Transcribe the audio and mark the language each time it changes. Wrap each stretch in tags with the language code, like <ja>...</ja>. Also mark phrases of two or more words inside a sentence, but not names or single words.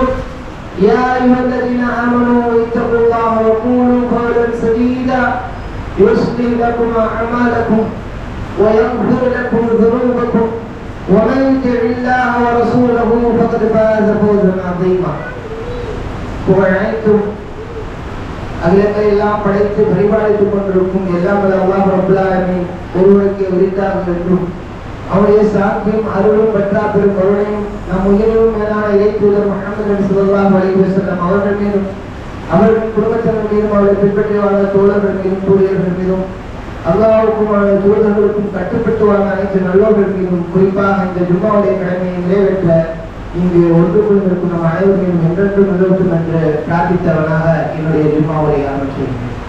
<ar>يا أيها الذين آمنوا اتقوا الله وقولوا قولا سديدا يصلح لكم أعمالكم ويغفر لكم ذنوبكم ومن يطع الله ورسوله فقد فاز فوزا عظيما.</ar> <ta>புகழனைத்தும் அகிலத்தை எல்லாம் படைத்து பரிபாலித்துக் கொண்டிருக்கும் எல்லாம் அல்லாஹ்</ta> <ar>رب العالمين</ar> <ta>ஒருவனுக்கு உரித்தாக என்றும் அவருடைய சாந்தியும் அருளும் பெற்றா பெரும் கருணையும் நம் உயிரிலும் மேலான இறை தூதர் முஹம்மது</ta> <ar>صلى الله عليه وسلم</ar> <ta>அவர்கள் மீதும் அவர்கள் குடும்பத்தினர் மீதும் அவர்களை பின்பற்றி வாழ்ந்த தோழர்கள் மீதும் தூதர்கள் மீதும் அல்லாஹ்வுக்கும் அவருடைய தூதர்களுக்கும் கட்டுப்பட்டு வாழ்ந்த அனைத்து நல்லோர்கள் மீதும் குறிப்பாக இந்த ஜும்மாவுடைய கடமையை நிறைவேற்ற இங்கு ஒன்று கொண்டிருக்கும் நம் அனைவரையும் என்றென்றும் நிலவட்டும் என்று பிரார்த்தித்தவனாக என்னுடைய ஜும்மாவுரை ஆரம்பிக்கிறேன்.</ta>